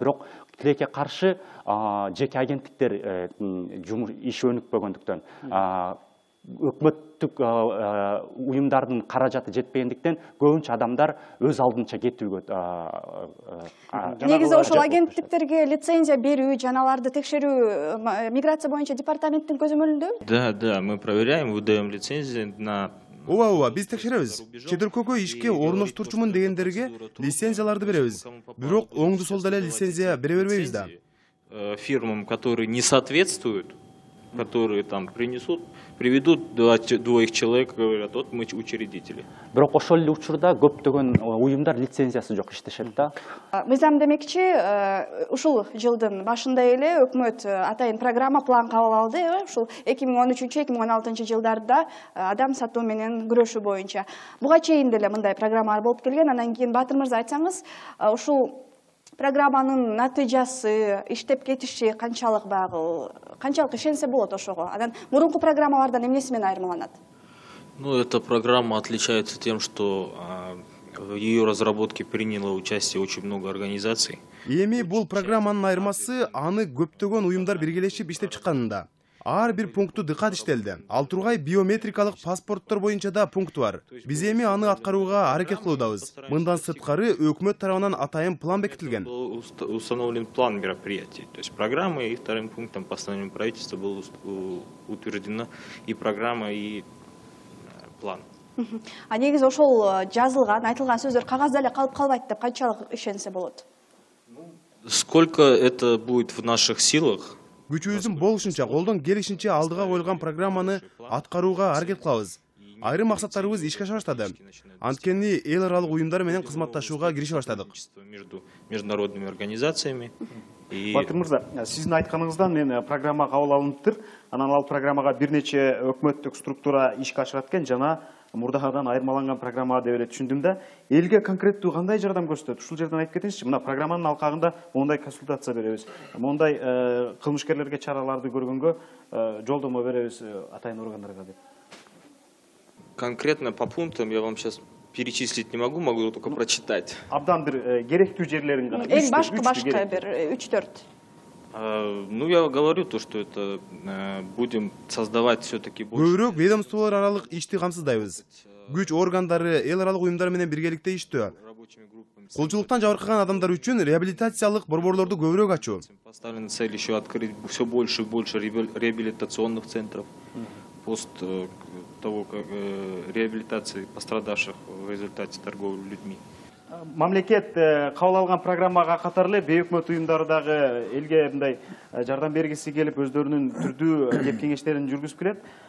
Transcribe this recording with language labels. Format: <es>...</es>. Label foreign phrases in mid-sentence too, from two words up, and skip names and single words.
<ky>Бирок тилекке каршы жеке агенттиктер иш өнүкпөгөндүктөн, өкмөттүк уюмдардын каражаты жетпегендиктен көбүнчө адамдар өз алдынча кетүүгө. Негизи ошол агенттиктерге лицензия берүү, жаналарды текшерүү миграция боюнча департаменттин көзөмөлүндө?</ky> <ru>Да, мы проверяем, выдаем лицензии на...</ru> <ky>Ооба, биз текшеребиз. Чет өлкөгө ишке орноштурчумун дегендерге лицензияларды беребиз. Бирок оңду солду эле лицензия бере бербейбиз да.</ky> <ru>Фирмам, которые не соответствуют, которые там приведут двоих человек, говорят, вот мы учредители.</ru> <ky>Бирок ошол эле учурда көптөгөн уюмдар лицензиясы жок иштешет да. Мыйзам демекчи, ушул жылдын башында эле өкмөт атайын программа план кабыл алды, ушул 2013-2016 жылдарда адам сатуу менен күрөшүү боюнча. Буга чейин деле мындай программалар болуп келген. Анан кийин Батыр мырза, айтсаңыз, ушул программанын натыйжасы, иштеп кетиши канчалык ишенсе болот ошого? Анан мурунку программалардан эмнеси менен айырмаланат?</ky> <ru>Ну, эта программа отличается тем, что в ее разработке приняло участие очень много организаций.</ru> <ky>Эми бул программанын айырмасы аны көптөгөн уюмдар биргелешип иштеп чыкканында. Ар бир пункту дыкат иштелди. Ал тургай биометрикалык паспорттор боюнча да пункт бар. Биз эми аны аткарууга аракет кылуудабыз. Мындан сырткары өкмөт тарабынан атайын план бекитилген.</ky> <ru>Установлен план мероприятий. То есть программа, и вторым пунктом постановления правительства было утверждена и программа, и план.</ru> <ky>А негизи ошол жазылган, айтылган сөздөр кагазда эле калып калбайт деп канчалык ишенсе болот?</ky> <ru>Сколько это будет в наших силах?</ru> <ky>Күчүбүздүн болушунча, колдон келишинче алдыга коюлган программаны аткарууга аракет кылабыз. Айрым максаттарыбыз ишке аша баштады. Анткени эл аралык уюмдар менен кызматташууга кирише баштадык.</ky> <ru>Между международными организациями.</ru> <ky>Батыр мырза, сиздин айтканыңыздан мен программа кабыл алыныптыр. Анан ал программага бир нече өкмөттүк структура ишке ашырат экен, жана мурдагыдан айырмаланган программа деп эле түшүндүм да. Элге конкреттүү кандай жардам көрсөтөт? Ушул жерден айтып кетиңизчи. Мына программанын алкагында мондай консультация беребиз. Мондай кылмышкерлерге чараларды көргөнгө жолдомо беребиз атайын органдарга деп.</ky> <ru>Конкретно по пунктам я вам сейчас перечислить не могу только прочитать.</ru> <ky>Абдан бир керектүү жерлерин гана. Эң башка бир 3-4.</ky> <ru>Ну, я говорю то, что это будем создавать все-таки больше.</ru> <ky>Көбүрөөк ведомстволор аралык ишти камсыздайбыз. Күч органдары эл аралык уюмдар менен биргеликте иштөө. Кулчулуктан жабыркаган адамдар үчүн реабилитациялык борборлорду көбүрөөк ачуу.</ky> <ru>Поставлена цель еще открыть все больше и больше реабилитационных центров пост того, как реабилитации пострадавших в результате торговли людьми.</ru> <ky>Мамлекет кабыл алган программага катар эле бейөкмөт уюмдары дагы элге мындай жардам бергиси келип өздөрүнүн түрдүү кеп кеңештерин жүргүзүп келет.</ky>